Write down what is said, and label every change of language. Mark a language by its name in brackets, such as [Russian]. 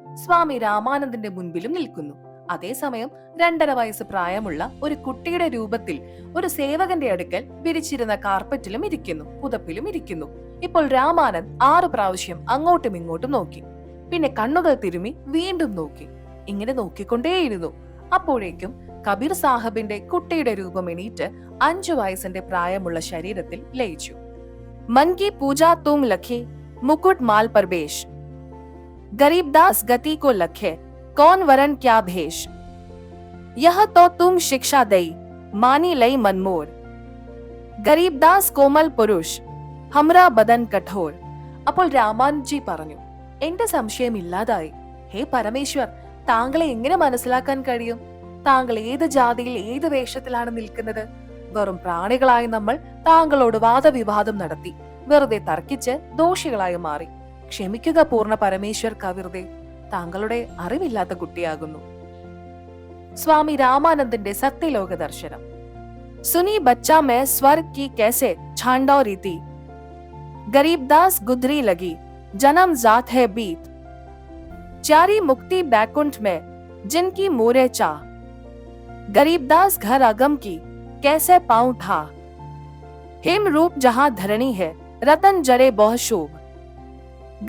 [Malayalam] സ്വാമി രാമാനന്ദിന്റെ മുൻപിലും നിൽക്കുന്നു. അതേസമയം 2.5 വയസ്സ് പ്രായമുള്ള ഒരു കുട്ടിയുടെ രൂപത്തിൽ ഒരു സേവകന്റെ അടുക്കൽ വിരിച്ചിരുന്ന കാർപ്പറ്റിലും ഇരിക്കുന്നു, പുതപ്പിലും ഇരിക്കുന്നു. ഇപ്പോൾ രാമാനന്ദ് 6 പ്രാവശ്യം അങ്ങോട്ടും ഇങ്ങോട്ടും നോക്കി. പിന്നെ കണ്ണുകൾ തിരുമി വീണ്ടും നോക്കി. ഇങ്ങനെ നോക്കിക്കൊണ്ടേയിരുന്നു. അപ്പോഴേക്കും കബീർ സാഹിബിന്റെ കുട്ടിയുടെ രൂപം എണീറ്റ് 5 വയസ്സിന്റെ പ്രായമുള്ള ശരീരത്തിൽ ലയിച്ചു. [Hindi] मन की पूजा तुम लखे, मुकुट माल पर बेश। गरीबदास गति को लखे, कौन वरण क्या भेष। यह तो तुम शिक्षा दई, मानी लई मनमोर। गरीबदास कोमल पुरुष, हमरा बदन कठोर. [Malayalam] അപ്പോൾ രാമാനന്ദ്ജി പറഞ്ഞു, എന്റെ സംശയം ഇല്ലാതായി. ഹേ പരമേശ്വർ, താങ്കളെ എങ്ങനെ മനസ്സിലാക്കാൻ കഴിയും? താങ്കൾ ഏത് ജാതിയിൽ ഏത് വേഷത്തിലാണ് നിൽക്കുന്നത്? വെറും പ്രാണികളായി നമ്മൾ താങ്കളോട് വാദവിവാദം നടത്തി, വെറുതെ തർക്കിച്ച് ദോഷികളായി മാറി. ക്ഷമിക്കുക പൂർണ്ണ പരമേശ്വർ കവിർദേ, താങ്കളുടെ അറിവില്ലാത്ത കുട്ടിയാകുന്നു. സ്വാമി രാമാനന്ദിന്റെ സത്യലോക ദർശനം. [Hindi] സുനി ബച്ചാ മേ സ്വർഗ് കി कैसे छांडौ रीति। गरीबदास गुदरी लगी, जन्म जात है बीत। चारी मुक्ति बैकुंठ में, जिनकी मोरे चाह। गरीबदास घर अगम की, कैसे पाऊं ठा। हिम रूप जहां धरणी है, रतन जड़े बहु शोभ।